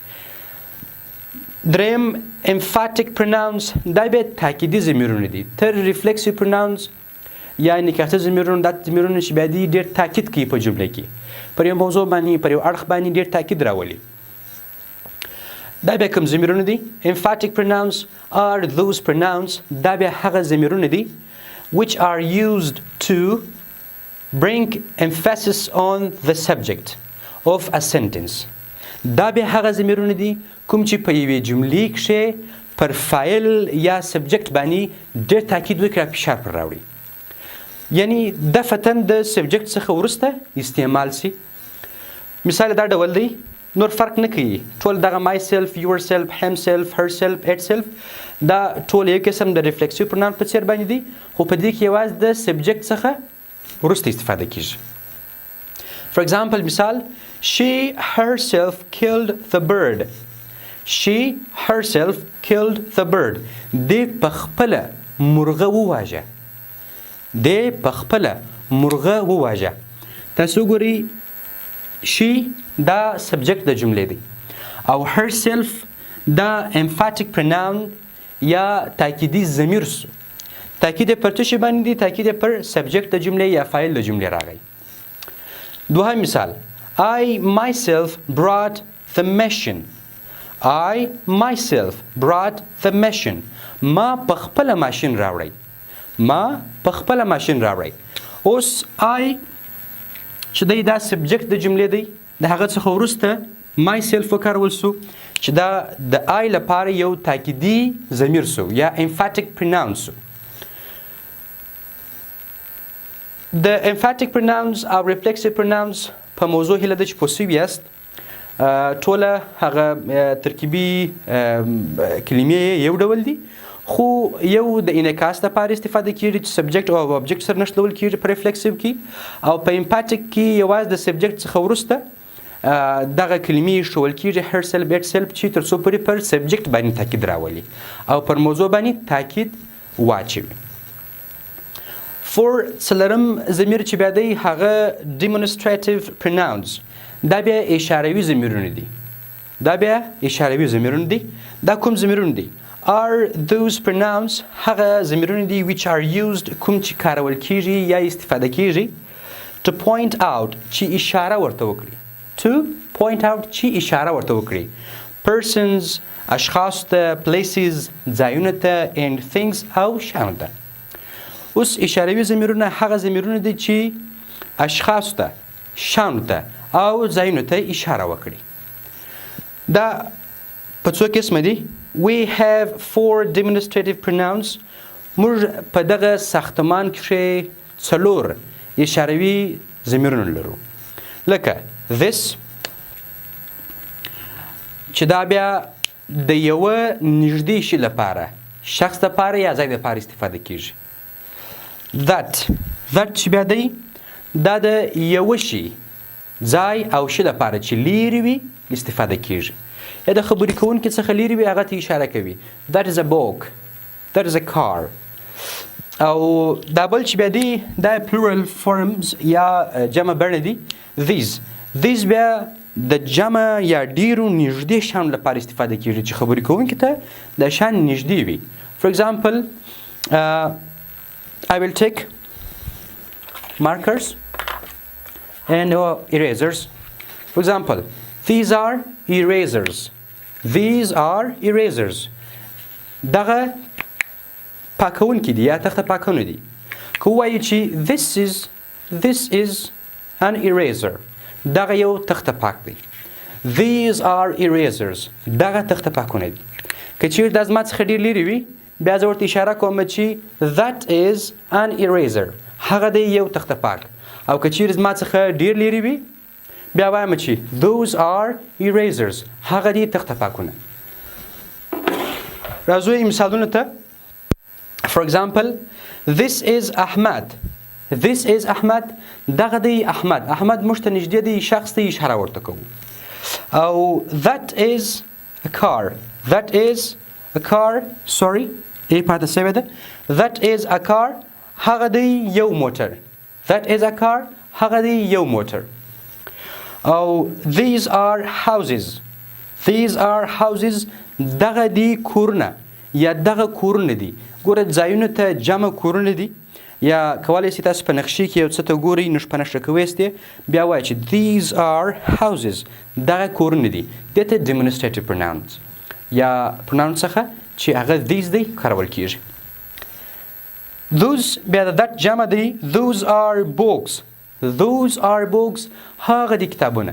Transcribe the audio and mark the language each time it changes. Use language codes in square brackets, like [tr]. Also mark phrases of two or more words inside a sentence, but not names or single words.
[ps] دریم [en] emphatic pronouns, [ps] دا بیا تاکیدي ضمیرونه دي. تر [en] reflexive pronouns [ps] یا انعکاسي ضمیرونه دا ضمیرونه چې بیا دي ډېر تاکید کوي په جمله کې، پر یو موضوع باندې پر یو اړخ باندې ډېر تاکید راولي. دا بیا کوم ضمیرونه دي؟ [en] emphatic pronouns are those pronouns، [ps] دا بیا هغه ضمیرونه دي [en] which are used to bring emphasis on the subject of a sentence. [ps] دا بیا هغه ضمیرونه دي کوم چې په یوې جملې کښې پر فایل یا سبجکټ باندې ډېر تاکید وکړي فشار پر راوړي یعنی دفعتاً د سبجکټ څخه وروسته استعمال سي مثال دا ډول دی نور فرق نه کوي ټول دغه [en] myself yourself himself herself itself [ps] دا ټول یو قسم د [en] reflexive pronoun [ps] په څیر باندې دي خو په دې کې یوازې د سبجکټ څخه وروسته استفاده کیږي [en] for example [ps] مثال [en] she herself killed the bird she herself killed the bird [ps] دې په خپله مرغه وواژه دې په خپله مرغه وواژه تاسو ګورئ she دا سبجکټ د جملې دی او herself دا [en] emphatic pronoun [ps] یا تاکیدي ضمیر سو تاکید پر څه شی باندې دی تاکید پر سبجکټ د جملې یا فاعل د جملې راغی دوهم مثال [en] I myself brought the machine I myself brought the machine [ps] ما په خپله ماشین راوړی ما په خپله ماشین راوړی اوس I چې دی دا سبجکټ د جملې دی د هغه څخه وروسته myself وکارول سو چې دا د I لپاره یو تاکیدي ضمیر سو یا emphatic pronoun سو د [en] emphatic pronouns [ps] او [en] reflexive pronouns [ps] په موضوع هیله ده چې پوه سوي یاست ټوله هغه ترکیبي کلمې یو ډول دي خو یو د انعکاس لپاره استفاده کیږي چې سبجکټ او ابجکټ سره نښلول کیږي په ریفلیکسیو کې او په امپاتیک کې یوازې د سبجکټ څخه وروسته دغه کلمې ښوول کیږي [en] herself itself [ps] چې تر څو پورې پر سبجکټ باندې تاکید راولي او پر موضوع باندې تاکید واچوي فور څلورم ضمیر چې بیا دی هغه [en] demonstrative pronouns [ps] دا بیا اشاروي ضمیرونه دي دا بیا اشاروي ضمیرونه دي دا کوم ضمیرونه دي [en] are those pronouns [ps] هغه ضمیرونه دي [en] which are used [ps] کوم چې کارول کیږي یا استفاده کیږي [en] to point out [ps] چې اشاره ورته وکړي [en] to point out [ps] چې اشاره ورته وکړي persons اشخاص ته places ځایونه ته [en] and things [ps] او شیانو ته اوس اشاروي ضمیرونه هغه ضمیرونه دي چې اشخاص ته شیانو ته او ځایونو ته اشاره وکړي دا په څو قسمه دي [en] we have 4 demonstrative pronouns [ps] موږ په دغه ساختمان کې څلور اشاروي ضمیرونه لرو لکه this چې دا بیا د یوه نږدې شي لپاره شخص لپاره یا ځای لپاره استفاده کیږي that چې بیا دی دا د یوه شي ځای او شي لپاره چې لیرې وي استفاده کیږي یا د خبرې کوونکي څخه لیرې وي هغه ته اشاره کوي [en] that is a book that is a car [ps] او دا بل چې بیا دی دا [en] plural forms [ps] یا جمع بڼه دي these بیا د جمع یا ډیرو نږدې شیانو لپاره استفاده کیږي چې خبرې کوونکي ته د شیان نږدې وي [en] for example I will take markers and erasers. For example, these are erasers. These are erasers. [ps] دغه پاکونکي دي یا تخته پاکونه دي. که ووایو چې [en] this is an eraser. [ps] دغه یو تخته پاک دی. [en] These are erasers. [ps] دغه تخته پاکونه دي. که چیرې دا زما څخه ډېر لرې وي بیا زه ورته اشاره کوم چې [en] that is an eraser [ps] هغه دی یو تخته پاک او که چیرې زما څخه ډېر لرې وي بیا وایم چې [en] those are erasers [ps] هغه دی تخته پاکونه راځو مثالونو ته [en] for example this is Ahmad [ps] دغه دی احمد موږ ته نږدې دی شخص ته اشاره ورته کوو او [en] that is a car sorry [ps] پاتې شوې ده [en] that is a car [ps] هغه دی یو موټر [en] that is a car [ps] هغه دی یو موټر او these [en] are houses [ps] دغه دی کورونه یا دغه کورونه دي ګوره ځایونو ته جمع کورونه دي یا کولی شئ تاسو په نقشې کې یو څه ته ګورئ نو په نښه کې ویستې بیا وایئ چې [en] these are houses [ps] دغه کورونه دي دې ته [en] demonstrative pronouns [ps] یا pronoun څخه چې هغه these دی کارول کیږي those بیا د that جمع دی [en] those are books those are books [ps] هغه دي کتابونه.